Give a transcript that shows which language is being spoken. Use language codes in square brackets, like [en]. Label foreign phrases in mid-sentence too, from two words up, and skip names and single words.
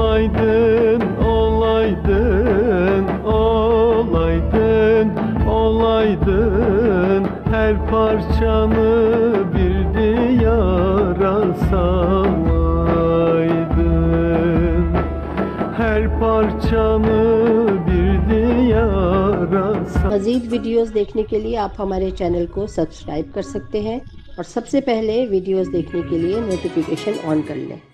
[tr] olaydın, olaydın, olaydın, olaydın salaydın, her parçanı bir diyara salaydın, her parçanı bir diyara salaydın. [hi] मज़ीद वीडियोस देखने के लिए आप हमारे चैनल को सब्सक्राइब कर सकते हैं और सबसे पहले वीडियोस देखने के लिए नोटिफिकेशन ऑन कर लें।